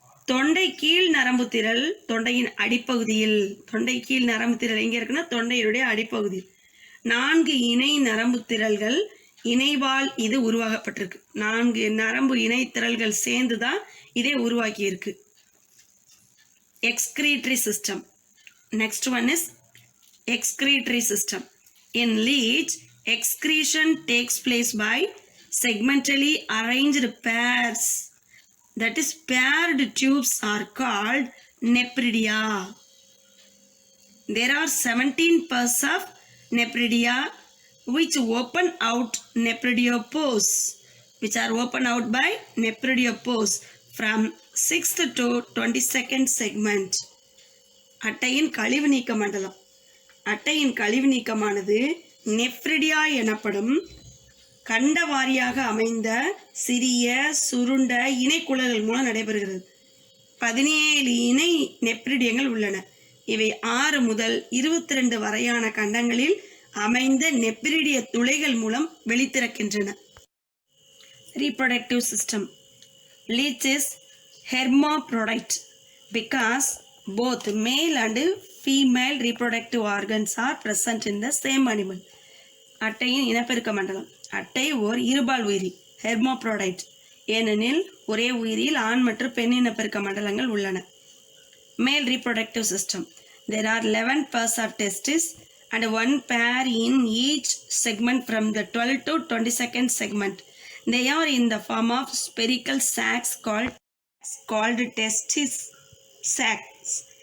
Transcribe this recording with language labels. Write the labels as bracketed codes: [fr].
[ta] தொண்டை கீழ் நரம்பு திரள் தொண்டையின் அடிப்பகுதியில், தொண்டை கீழ் நரம்பு திரள் எங்க இருக்குன்னா தொண்டையினுடைய அடிப்பகுதி. 4 இணை நரம்பு திரள்கள் இணைவால் இது உருவாக்கப்பட்டிருக்கு. 4 நரம்பு இணை திரள்கள் சேர்ந்துதான் இதை உருவாக்கி இருக்கு. [en] Excretory system. Next one is excretory system. In leech, excretion takes place by segmentally arranged pairs. That is, paired tubes are called nephridia. There are 17 pairs of nephridia which open out nephrodiopores, which are open out by nephrodiopores from 6th to 22nd segment. [ta] அட்டையின் கழிவு நீக்க மண்டலம். அட்டையின் கழிவு நீக்கமானது நெப்ரிடியா எனப்படும் கண்டவாரியாக அமைந்த சிறிய சுருண்ட இணைக்குழல்கள் மூலம் நடைபெறுகிறது. 17 இணை நெப்ரிடியங்கள் உள்ளன. இவை 6 முதல் 22 வரையான கண்டங்களில் அமைந்த நெப்ரிடிய துளைகள் மூலம் வெளித்திறக்கின்றன. [en] Reproductive system. Leech is hermaphrodite because both male and female reproductive organs are present in the same animal. [ta] அட்டையின் இனப்பெருக்க மண்டலம். அட்டை ஓர் இருபால் உயிரி, ஹெர்மாப்ரோடைட், ஏனெனில் ஒரே உயிரில் ஆண் மற்றும் பெண் இனப்பெருக்க மண்டலங்கள் உள்ளன. [en] Male reproductive system. There are 11 pairs of testes and 1 pair in each segment from the 12th to 22nd segment. They are in the form of spherical sacs called testis sacs.